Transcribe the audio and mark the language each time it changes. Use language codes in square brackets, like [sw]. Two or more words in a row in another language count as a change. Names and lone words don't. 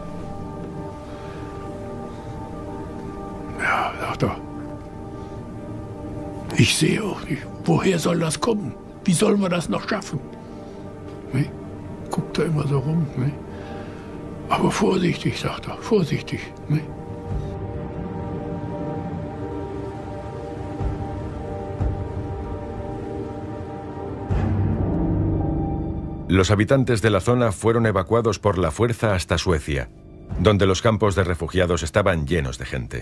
[de] Ja, sagt er, ich sehe auch nicht, woher soll das kommen? Wie sollen wir das noch schaffen? Ne? Guckt er immer so rum. Ne? Aber vorsichtig, sagt er, vorsichtig. Ne? [es] Los habitantes de la zona fueron evacuados por la fuerza hasta Suecia, donde los campos de refugiados estaban llenos de gente.